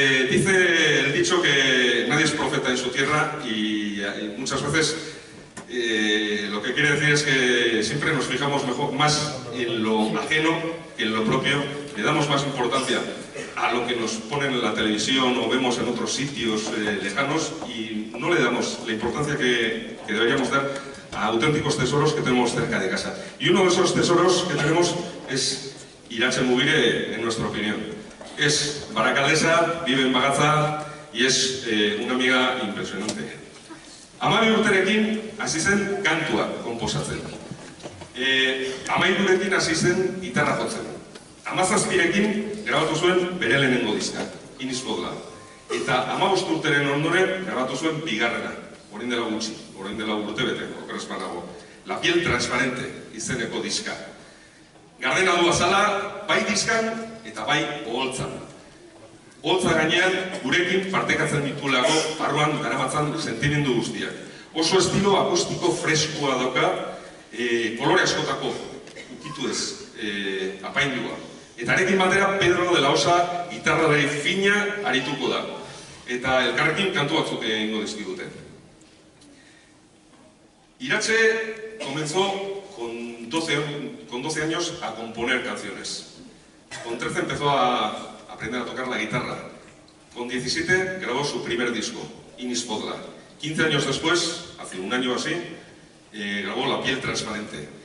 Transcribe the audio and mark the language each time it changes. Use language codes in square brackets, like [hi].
[es] Dice el dicho que nadie es profeta en su tierra y muchas veces lo que quiere decir es que siempre nos fijamos más en lo ajeno que en lo propio, le damos más importancia a lo que nos ponen en la televisión o vemos en otros sitios lejanos y no le damos la importancia que deberíamos dar a auténticos tesoros que tenemos cerca de casa. Y uno de esos tesoros que tenemos es Iratxe Mugire, en nuestra opinión. Es barakaldesa, vive en Bagatza y es una amiga impresionante. [eu] 12 urterekin hasi zen kantua konposatzen. 13rekin hasi zen gitarra jotzen. 17rekin grabatu zuen bere lehenengo diska, Inizpodla. Eta 15 urteren ondoren grabatu zuen bigarrena, orain dela gutxi, orain dela urtebete, okerazpanago. La piel transparente izeneko diska. Gardena du azala, bai diskan eta bai oholtzan. Oholtza gainean gurekin partekatzen ditulako barruan daramatzan sentimendu guztiak. Oso estilo akustiko freskoa dauka, kolore askotako ukitu ez apaindua. Eta arekin batera Pedro de la Osa gitarralari fina arituko da. Eta elkarrekin kantu batzuk egingo dizkigute. [es] Irache comenzó con 12 años a componer canciones. Con 13 empezó a aprender a tocar la guitarra. Con 17 grabó su primer disco, Inis Podla. 15 años después, hace un año así, grabó La piel transparente.